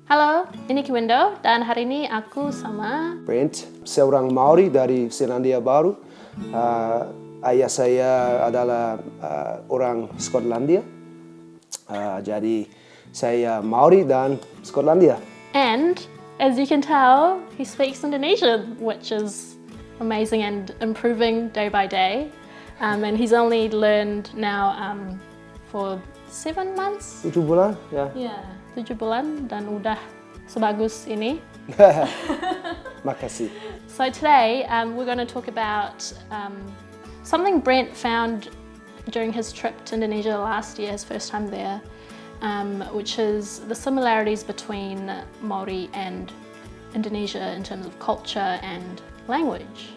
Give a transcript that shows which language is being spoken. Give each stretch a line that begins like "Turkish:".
Indonesian: Halo, ini Kiwindo dan hari ini aku sama Brent, seorang Māori dari Selandia Baru. Ayah saya adalah orang Skotlandia. Jadi saya Māori dan Skotlandia.
English: and as you can tell, he speaks Indonesian, which is amazing and improving day by day. And he's only learned now for 7 months.
Indonesian: 7 bulan, ya. Yeah, 7 bulan dan udah sebagus ini. Makasih.
English: So today we're going to talk about something Brent found during his trip to Indonesia last year, his first time there, which is the similarities between Māori and Indonesia in terms of culture and language.